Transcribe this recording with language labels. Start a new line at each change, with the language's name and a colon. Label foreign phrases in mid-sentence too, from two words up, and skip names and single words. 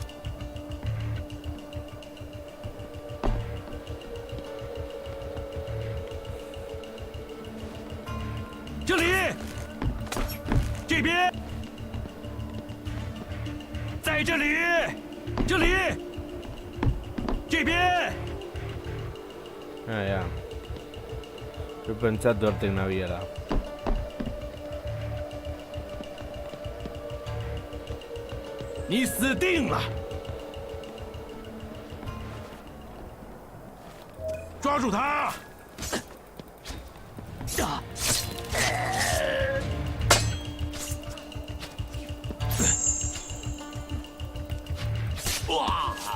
Chinese: 这里！这边！在这里！这里！这边！
Spanish: Ah, ya. Yo he pensado en una viera.
Chinese: 你死定了！抓住他！哇！